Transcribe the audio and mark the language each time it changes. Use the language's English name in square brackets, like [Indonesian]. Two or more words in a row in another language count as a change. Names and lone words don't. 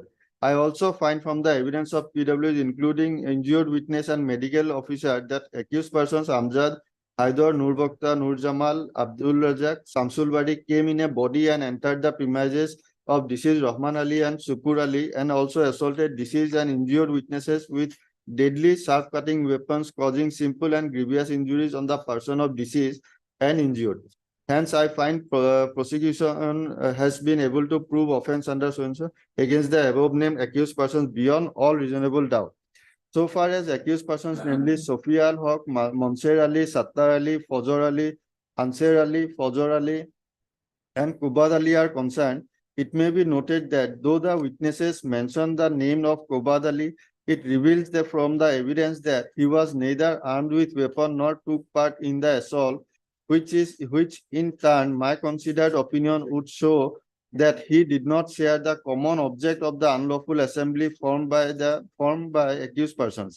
[English] I also find from the evidence of PWs, including injured witness and medical officer, that accused persons Amjad, Haidar, Nur Bakhtar, Nur Jamal, Abdul Razak, Samsul Bari came in a body and entered the premises of deceased Rahman Ali and Sukur Ali, and also assaulted deceased and injured witnesses with deadly sharp-cutting weapons, causing simple and grievous injuries on the person of deceased and injured. Hence, I find prosecution has been able to prove offense under so-and-so against the above named accused persons beyond all reasonable doubt. So far as accused persons, namely Sophia al-Haq, Manser Ali, Sattar Ali, Fajr Ali, Ansar Ali, Fajr Ali, and Kubad Ali are concerned, it may be noted that though the witnesses mention the name of Kubad Ali, it reveals that from the evidence that he was neither armed with weapon nor took part in the assault, which in turn my considered opinion would show that he did not share the common object of the unlawful assembly formed by accused persons.